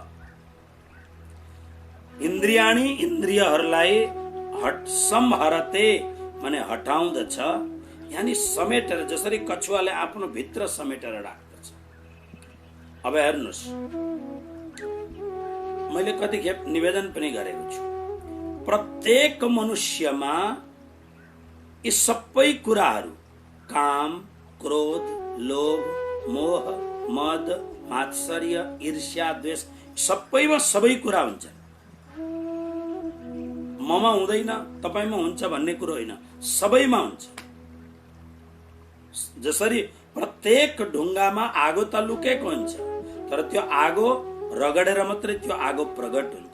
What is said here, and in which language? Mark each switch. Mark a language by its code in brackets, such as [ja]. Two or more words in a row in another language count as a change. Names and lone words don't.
[ne] इन्द्रियाणी इन्द्रियहरूलाई संहरते माने हटाउँदछ, यानी समेटेर, जसरी कछुवाले आफ्नो भित्र समेटेर राख्दछ। अब हेर्नुहोस्, मैले कतिखेप निवेदन पनि गरेको छु, प्रत्येक मनुष्यमा यी सबै कुराहरू, काम, क्रोध, लोभ, मोह, मद, मात्सर्य, ईर्ष्या, द्वेष, सबैमा सबै कुरा हुन्छ। ममा हुँदैन, तपाईमा हुन्छ भन्ने कुरो होइन, सबैमा हुन्छ। जसरी प्रत्येक ढुङ्गामा आगो त लुकेको हुन्छ, तर त्यो आगो रगडेर मात्रै त्यो आगो प्रगट हुन्छ।